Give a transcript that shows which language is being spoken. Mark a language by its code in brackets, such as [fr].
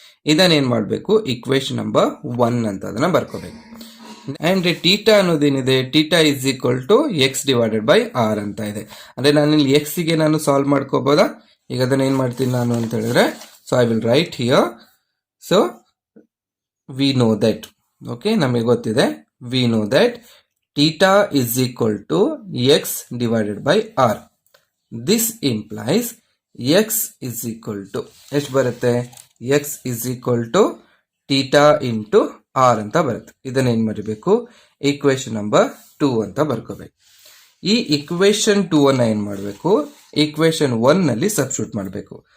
[kn] ಇದನ್ನ ಏನ್ ಮಾಡ್ಬೇಕು, ಇಕ್ವೇಶನ್ ನಂಬರ್ 1 ಅಂತ ಅದನ್ನ ಬರ್ಕೋಬೇಕು. [en] and theta [kn] ಅನ್ನೋದೇನಿದೆ, [en] Theta is equal to x divided by r ಅಂತ ಇದೆ. [kn] ಅಂದ್ರೆ ನಾನು ಇಲ್ಲಿ ಎಕ್ಸ್ ಗೆ ನಾನು ಸಾಲ್ವ್ ಮಾಡ್ಕೋಬಹುದಾ? ಈಗ ಅದನ್ನ ಏನ್ ಮಾಡ್ತೀನಿ ನಾನು ಅಂತ ಹೇಳಿದ್ರೆ, [en] so I will write here. So we know that, okay, [kn] ನಮಗೆ ಗೊತ್ತಿದೆ, [en] we know that theta is equal to x divided by r. This implies x is equal to [kn] ಎಷ್ಟು ಬರುತ್ತೆ, [en] x is equal to theta into r [kn] ಅಂತ ಬರುತ್ತೆ. ಇದನ್ನ ಏನ್ ಮಾಡಬೇಕು, equation number 2 ಅಂತ ಬರ್ಕೋಬೇಕು. ಈ ಈಕ್ವೇಶನ್ 2 ಅನ್ನ ಏನ್ ಮಾಡಬೇಕು, ಈಕ್ವೇಶನ್ 1 ನಲ್ಲಿ ಸಬ್ಸ್ಟಿಟ್ಯೂಟ್ ಮಾಡಬೇಕು.